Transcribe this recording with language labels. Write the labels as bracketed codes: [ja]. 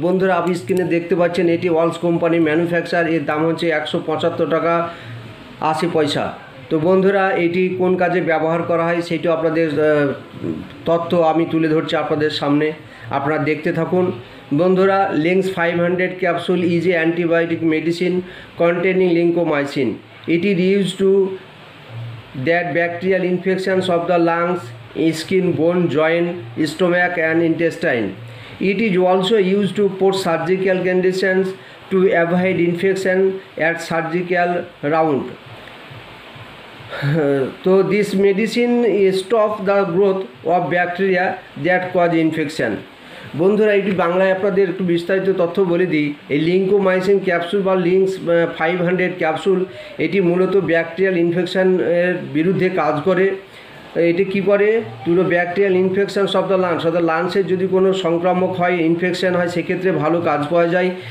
[bn] বন্ধুরা, আপনি স্ক্রিনে দেখতে পাচ্ছেন এটি ওয়ালস কোম্পানি ম্যানুফ্যাকচার। এর দাম হচ্ছে 175 টাকা 80 পয়সা। তো বন্ধুরা, এটি কোন কাজে ব্যবহার করা হয় সেটিও আপনাদের তথ্য আমি তুলে ধরছি আপনাদের সামনে, আপনারা দেখতে থাকুন। [en] বন্ধুরা, Lings 500 capsule is a antibiotic medicine containing lincomycin. It is used to that bacterial infections of the lungs, skin, bone, joint, stomach and intestine. It is also used to post surgical conditions to avoid infection at surgical round. So this medicine stops the growth of bacteria that cause infection. [bn] বন্ধুরা, এটি বাংলায় আপনাদের একটু বিস্তারিত তথ্য বলে দিই। এই লিঙ্কোমাইসিন ক্যাপসুল বা লিংস 500 ক্যাপসুল এটি মূলত ব্যাকটেরিয়াল ইনফেকশনের বিরুদ্ধে কাজ করে। এটি কী করে? [en] দুটো bacterial infection of the lungs, [bn] অর্থাৎ লাংসের যদি কোনো সংক্রামক হয়, ইনফেকশান হয়, সেক্ষেত্রে ভালো কাজ পাওয়া যায়।